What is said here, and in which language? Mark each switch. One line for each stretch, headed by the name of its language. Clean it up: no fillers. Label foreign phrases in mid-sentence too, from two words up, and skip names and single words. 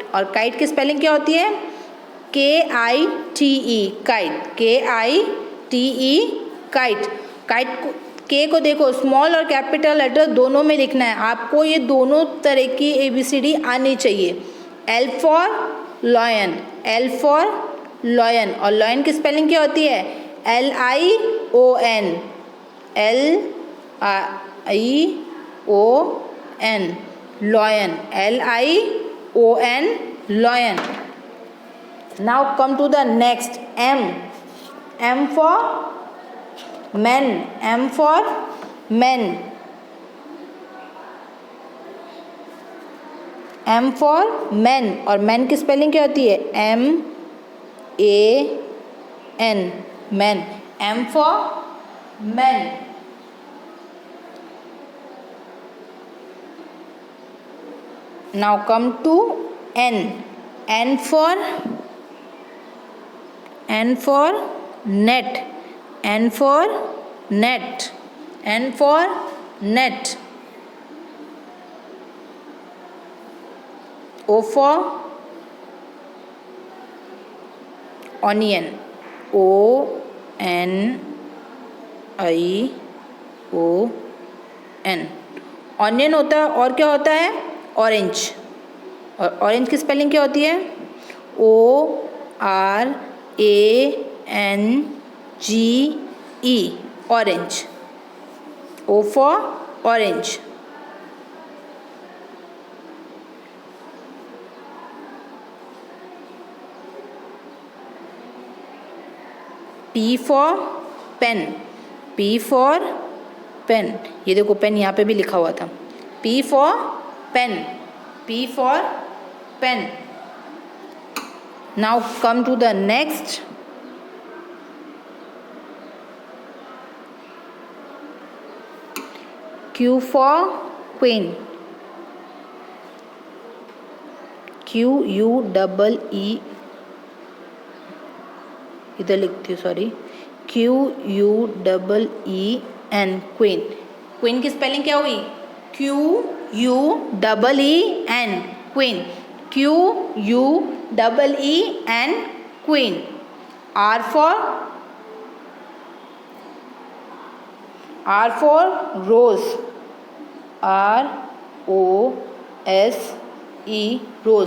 Hindi: और काइट की स्पेलिंग क्या होती है,
English: KITE kite, KITE kite.
Hindi: काइट को, के को देखो स्मॉल और
English: capital letter
Hindi: दोनों में लिखना है आपको, ये दोनों तरह की ABCD आनी चाहिए।
English: L for lion, L for lion.
Hindi: और लॉयन की स्पेलिंग क्या होती है,
English: LION, LION lion, LION lion. Now come to the next, M for men, M for men, M for man,
Hindi: और मैन की स्पेलिंग क्या होती है?
English: MAN, man. M for man. Now come to N. N for net. N for net. N for net. O for onion. ONION।
Hindi: ऑनियन होता है, और क्या होता है? ऑरेंज। और ऑरेंज की स्पेलिंग क्या होती है?
English: ORANGE, orange. O for orange। P for pen। P for pen।
Hindi: ये देखो पेन यहाँ पे भी लिखा हुआ था।
English: P for pen। P for pen। Now come to the next. Q for queen। QUEE,
Hindi: इधर लिखती हूँ, सॉरी, QUEEN, क्वीन। क्वीन की स्पेलिंग क्या हुई?
English: QUEEN, queen. QUEEN, queen. R for rose। ROSE, rose।